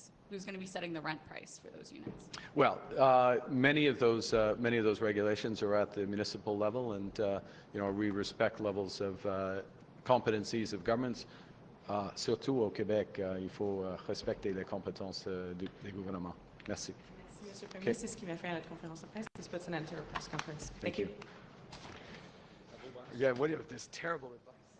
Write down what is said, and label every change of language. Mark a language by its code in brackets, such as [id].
[en] Who's going to be setting the rent price for those units? Well, many of those regulations are at the municipal level, and we respect levels of competencies of governments. [fr] Surtout au Québec, il faut respecter les compétences des gouvernements. Merci. Merci, Monsieur le Premier. [en] Okay. [fr] C'est ce qui m'a fait à notre conférence de presse. [en] This puts an end to our press conference. Thank you. Yeah, what is this terrible advice?